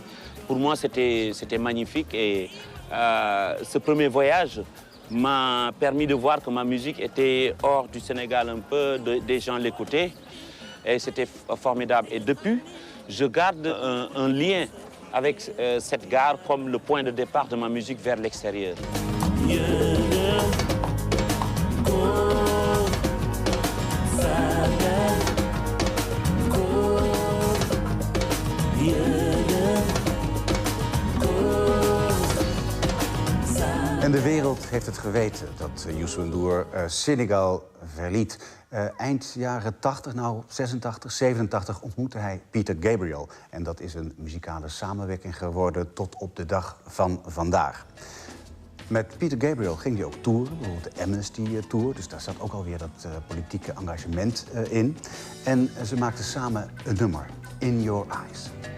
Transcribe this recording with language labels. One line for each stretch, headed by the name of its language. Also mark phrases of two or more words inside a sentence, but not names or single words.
French: Pour moi, c'était magnifique. Et ce premier voyage m'a permis de voir que ma musique était hors du Sénégal un peu, des gens l'écoutaient. Et c'était formidable. Et depuis, je garde un lien avec cette gare comme le point de départ de ma musique vers l'extérieur.
Dutch: En de wereld heeft het geweten dat Youssou N'Dour Senegal verliet. Eind jaren 80, 86, 87 ontmoette hij Peter Gabriel. En dat is een muzikale samenwerking geworden tot op de dag van vandaag. Met Peter Gabriel ging hij ook toeren, bijvoorbeeld de Amnesty Tour. Dus daar zat ook alweer dat politieke engagement in. En ze maakten samen een nummer, In Your Eyes.